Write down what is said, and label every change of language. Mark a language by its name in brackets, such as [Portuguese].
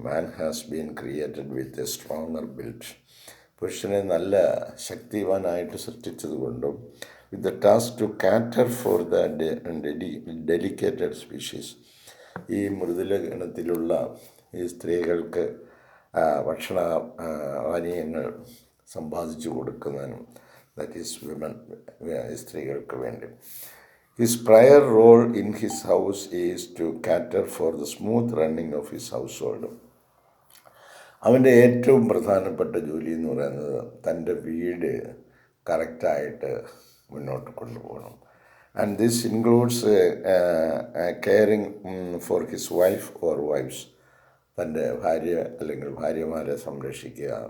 [English] man has been created with a stronger built, [Malayalam] പുരുഷനെ നല്ല ശക്തിവാനായിട്ട് സൃഷ്ടിച്ചതുകൊണ്ടും [English] with the task to cater for the delicated species, [Malayalam] ഈ മൃദുല ഗണത്തിലുള്ള ഈ സ്ത്രീകൾക്ക് ഭക്ഷണ പാനീയങ്ങൾ സമ്പാദിച്ചു കൊടുക്കുന്നതിനും, [English] that is women, [Malayalam] സ്ത്രീകൾക്ക് വേണ്ടി. [English] His prior role in his house is to cater for the smooth running of his household. [Malayalam] അവൻ്റെ ഏറ്റവും പ്രധാനപ്പെട്ട ജോലി എന്ന് പറയുന്നത് തൻ്റെ വീട് കറക്റ്റായിട്ട് മുന്നോട്ട് കൊണ്ടുപോകണം. [English] and this includes caring for his wife or wifes, [Malayalam] തൻ്റെ ഭാര്യ അല്ലെങ്കിൽ ഭാര്യമാരെ സംരക്ഷിക്കുക.